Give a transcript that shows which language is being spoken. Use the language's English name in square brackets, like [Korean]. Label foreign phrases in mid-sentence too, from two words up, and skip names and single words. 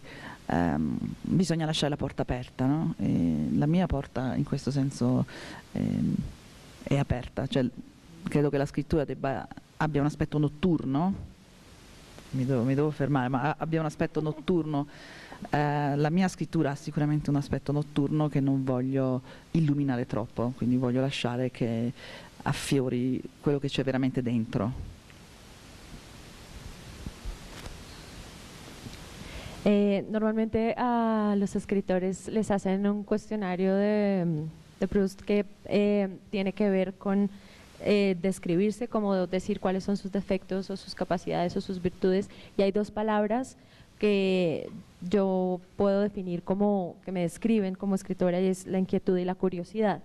[Italian] Bisogna lasciare la porta aperta, no? E la mia porta in questo senso è aperta, cioè, credo che la scrittura abbia un aspetto notturno, mi devo fermare, ma abbia un aspetto notturno. La mia scrittura ha sicuramente un aspetto notturno che non voglio illuminare troppo, quindi voglio lasciare che affiori quello che c'è veramente dentro. [Spanish] Normalmente a los escritores les hacen un cuestionario de Proust que tiene que ver con describirse, como decir cuáles son sus defectos o sus capacidades o sus virtudes, y hay dos palabras que yo puedo definir como que me describen como escritora, y es la inquietud y la curiosidad.